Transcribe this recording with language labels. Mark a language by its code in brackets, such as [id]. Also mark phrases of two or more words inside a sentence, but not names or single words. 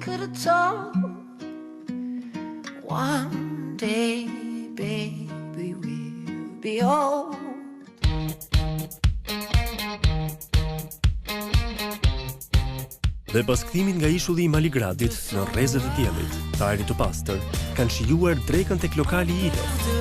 [en] have told. One day, baby, we'll be old. [sq] Dhe pas kthimin nga ishulli i Maligradit në rrezet e diellit, të ajrit të pastër, kanë shijuar drekën tek lokali i Ile.